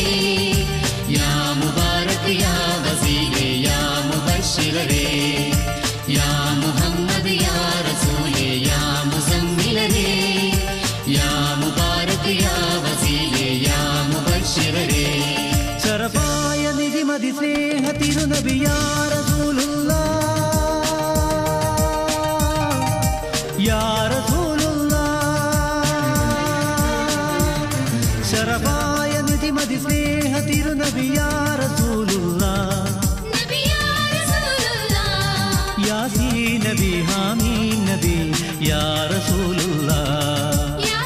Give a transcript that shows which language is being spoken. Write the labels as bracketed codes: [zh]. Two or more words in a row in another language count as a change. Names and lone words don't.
[ar] يا مبارك يا وسيلة يا مبشر يا محمد يا رسول يا مزمل يا مبارك يا وسيلة يا مبشر [ml] ശറഫായ നിധിമതി സ്നേഹ തിരുനബി [ar] يا رسول الله [ml] യാ ശറഫായ നിധിമതി സ്നേഹ തിരുനബി [ar] يا رسول الله ياسين نبي حاميم نبي يا رسول الله